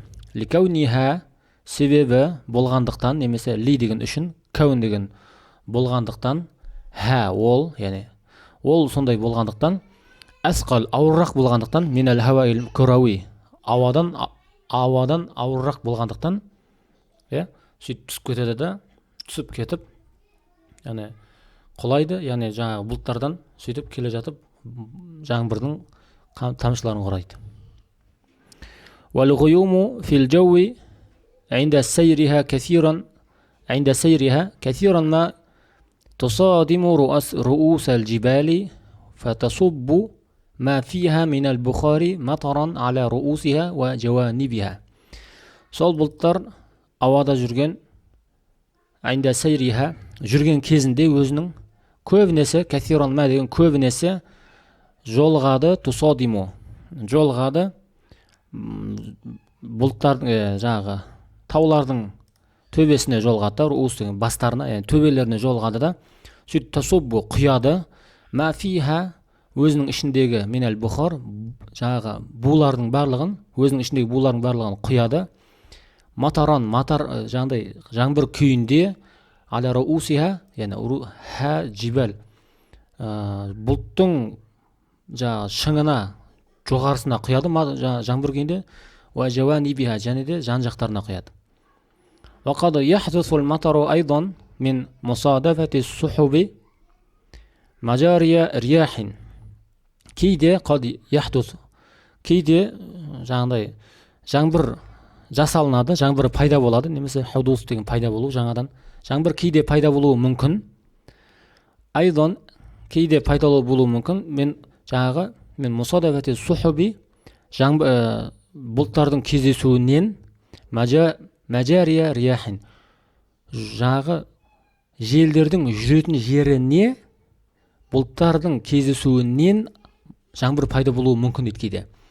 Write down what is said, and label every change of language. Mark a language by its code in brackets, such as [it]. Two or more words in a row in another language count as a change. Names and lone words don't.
[kk] Ликауниха, себебі болғандықтан, немесе ли деген үшін, кәун деген болғандықтан, ха ол, яғни ол сондай болғандықтан, асқал ауыррақ болғандықтан, [ar] من الهواء الكروي, [kk] ауадан ауыррақ болғандықтан, сөйтіп түсіп кетеді да, түсіп кетіп, яғни құлайды, яғни жаңағы бұлттардан сөйтіп келе жатып жаңбырдың тамшыларын құрайды. [ar] والغيوم في الجو عند سيرها كثيرا ما تصادم رؤوس الجبال فتصب ما فيها من البخار مطرا على رؤوسها وجوانبها. [kk] Сол бұлттар ауада жүрген, [ar] عند سيرها [kk] жүрген кезінде өзінің көбінесе, [ar] كثيرا ما [kk] деген көбінесе жолғады, تصادم жолғады, бұлттардың жаңағы таулардың төбесіне жолғады, руус деген бастарына, төбелеріне жолғады да, сөйтіп тасуббу құяды, мафиха өзінің ішіндегі [ar] من البخار [kk] жаңағы булардың барлығын, өзінің ішіндегі булардың барлығын құяды. Матар жаңағыдай жаңбыр күйінде, [ar] على رؤوسها, [kk] яғни ха жибал бұлттың жаңағы шыңына, жоғарысына құяды жаңбыр күйінде, [ar] وجوانبها [kk] және де жан жақтарына құяды. [ar] وقد يحدث المطر أيضا من مصادفة السحب مجاري رياح. кейде قد يحدث, [kk] кейде жаңағыдай жаңбыр жасалынады, жаңбыр пайда болады, немесе худус деген пайда болу, жаңадан жаңбыр кейде пайда болуы мүмкін. Айдан кейде пайда болуы мүмкін. [ar] من مصادفة السحب [kk] бұлттардың кездесуінен, [ar] مجاري رياح [kk] жаңағы желдердің жүретін жеріне бұлттардың кездесуінен жаңбыр пайда болуы мүмкін дейді кейде.